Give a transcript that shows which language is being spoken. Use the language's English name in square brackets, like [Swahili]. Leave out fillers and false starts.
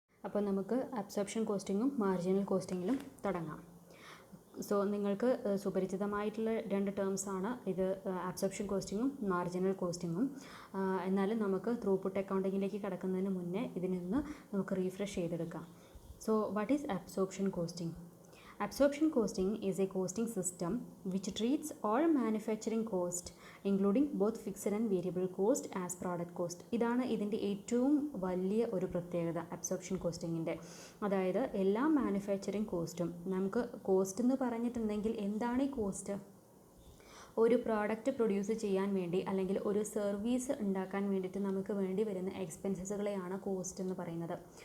[Malayalam] അപ്പോൾ നമുക്ക് absorption കോസ്റ്റിങ്ങും marginal കോസ്റ്റിങ്ങിലും തുടങ്ങാം. സോ നിങ്ങൾക്ക് സുപരിചിതമായിട്ടുള്ള രണ്ട് ടേംസാണ് ഇത്, അബ്സോർപ്ഷൻ കോസ്റ്റിങ്ങും മാർജിനൽ കോസ്റ്റിങ്ങും. എന്നാലും നമുക്ക് ത്രൂപുട്ട് അക്കൗണ്ടിങ്ങിലേക്ക് കടക്കുന്നതിന് മുന്നേ ഇതിനൊന്ന് നമുക്ക് റീഫ്രഷ് ചെയ്തെടുക്കാം. [English] So what is absorption costing? Absorption costing is a costing system which treats all manufacturing cost, including both fixed and variable cost, as product cost. [Malayalam] ഇതാണ് ഇതിൻ്റെ ഏറ്റവും വലിയ ഒരു പ്രത്യേകത അബ്സോർപ്ഷൻ കോസ്റ്റിങ്ങിൻ്റെ. അതായത് എല്ലാ മാനുഫാക്ചറിങ് കോസ്റ്റും, നമുക്ക് കോസ്റ്റ് എന്ന് പറഞ്ഞിട്ടുണ്ടെങ്കിൽ എന്താണ് ഈ കോസ്റ്റ്? ഒരു പ്രോഡക്റ്റ് പ്രൊഡ്യൂസ് ചെയ്യാൻ വേണ്ടി അല്ലെങ്കിൽ ഒരു സർവീസ് ഉണ്ടാക്കാൻ വേണ്ടിയിട്ട് നമുക്ക് വേണ്ടി വരുന്ന എക്സ്പെൻസസുകളെയാണ് കോസ്റ്റ് എന്ന് പറയുന്നത്.